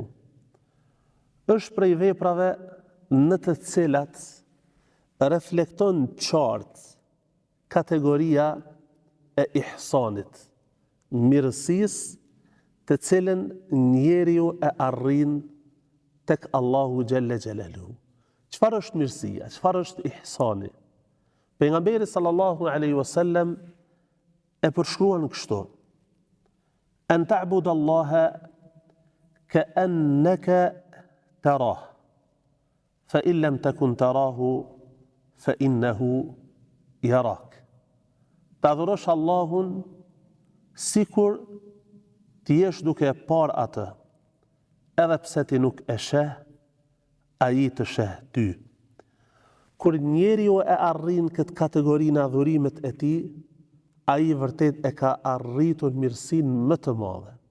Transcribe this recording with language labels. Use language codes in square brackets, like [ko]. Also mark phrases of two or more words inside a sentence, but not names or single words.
[sq] Është prej veprave në të cilat reflekton qartë kategoria e ihsanit, mirësisë të cilën njeriu e arrin tek Allahu [ar] جل جلاله. [sq] Çfarë është mirësia? Çfarë është ihsani? Pejgamberi [ar] صلى الله عليه وسلم [sq] e përshkruan kështu: [ar] أن تعبد الله كأنك تراه فإن لم تكن تراه فإنه يراك. [sq] Ta adhurosh Allahun sikur ti jesh duke e parë atë, edhe pse ti nuk e sheh, ai të sheh ty. Kur njeriu e arrin këtë kategorinë adhurimet e tij, ai vërtet e ka arritur mirësinë më të madhe.